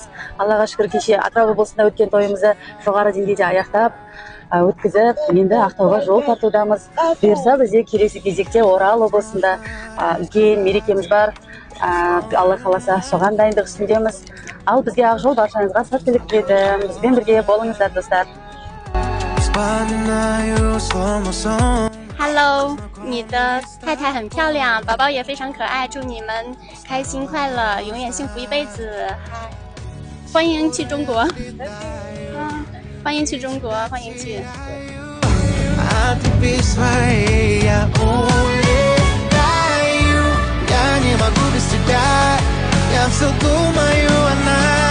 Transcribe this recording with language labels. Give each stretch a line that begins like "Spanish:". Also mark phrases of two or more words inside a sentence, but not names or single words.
Kazakh: Аллаға шүкір, кеше Атырау облысында өткен тойымызды жоғары деңгейде аяқтап, өткізіп, енді Ақтауға жол тартудамыз. Бұйырса бізде келесі кезекте Орал облысында үлкен мерекеміз бар. Алла қаласа соған дайындық үстіндеміз. Ал бізге Ақжол баршаңызға сәттілік тілейді. Бізбен бірге болыңыздар достар.
Chinese: Hello， 你的太太很漂亮，宝宝也非常可爱，祝你们开心快乐，永远幸福一辈子。欢迎去中国，欢迎去中国，欢迎去。 yang so good, my you and I.